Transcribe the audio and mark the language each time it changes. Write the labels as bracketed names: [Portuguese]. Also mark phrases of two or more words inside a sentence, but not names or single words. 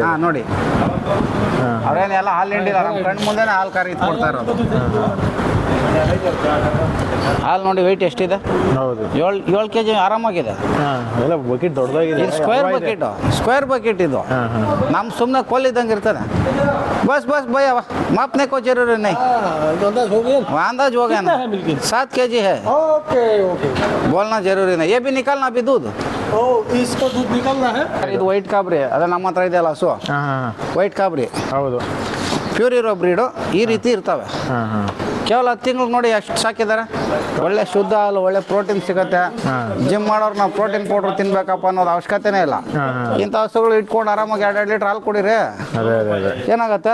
[Kannada] ನೋಡಿ ಅವ್ರೇನೆಲ್ಲ ಹಾಲು ಹಿಂಡಿಲ್ಲ. ನಮ್ಮ ಕಣ್ಣು ಮುಂದೆನೇ ಹಾಲು ಕರಿ ಕೊಡ್ತಾ ಇರೋದು. ಹಾಲು ನೋಡಿ ವೆಯ್ಟ್ ಎಷ್ಟಿದೆ. ಹೌದು, 7 kg ಆರಾಮಾಗಿದೆ. ಎಲ್ಲ ಬಕೆಟ್ ದೊಡ್ಡದಾಗಿದೆ. [English] square bucket [Kannada] ಇದು. ನಮ್ಮ ಸುಮ್ಮನೆ ಕೋಲಿದ್ದಂಗೆ ಇರ್ತದೆ. [Hindi] बस भैया मापने को जरूरी नहीं, अंदाज हो गया ना। 7 kg है। [English] okay okay, [Hindi] बोलना जरूरी नहीं। ये भी निकालना अभी दूध। ओ इसको दूध निकालना है। [Kannada] ಇದು ವೈಟ್ ಕಾಬ್ರಿ ಅದ ನಮ್ಮ ಹತ್ರ ಇದೆಯಲ್ಲ ಹಸು. ವೈಟ್ ಕಾಬ್ರಿ ಹೌದು, ಪ್ಯೂರ್ ಇರೋ ಬ್ರೀಡು ಈ ರೀತಿ ಇರ್ತವೆ. ಕೇವಲ 10 ತಿಂಗಳು ನೋಡಿ ಎಷ್ಟು ಸಾಕಿದ್ದಾರೆ. ಒಳ್ಳೆ ಶುದ್ಧ ಹಾಲು, ಒಳ್ಳೆ ಪ್ರೋಟೀನ್ ಸಿಗುತ್ತೆ. ಜಿಮ್ ಮಾಡೋರು ನಾವು [English] protein powder [Kannada] ತಿನ್ಬೇಕಪ್ಪ ಅನ್ನೋದು ಅವಶ್ಯಕತೆನೇ ಇಲ್ಲ. ಇಂಥ ಹಸುಗಳು ಇಟ್ಕೊಂಡು ಆರಾಮಾಗಿ 2 ಲೀಟ್ರ್ ಹಾಲು ಕುಡೀರಿ, ಏನಾಗತ್ತೆ.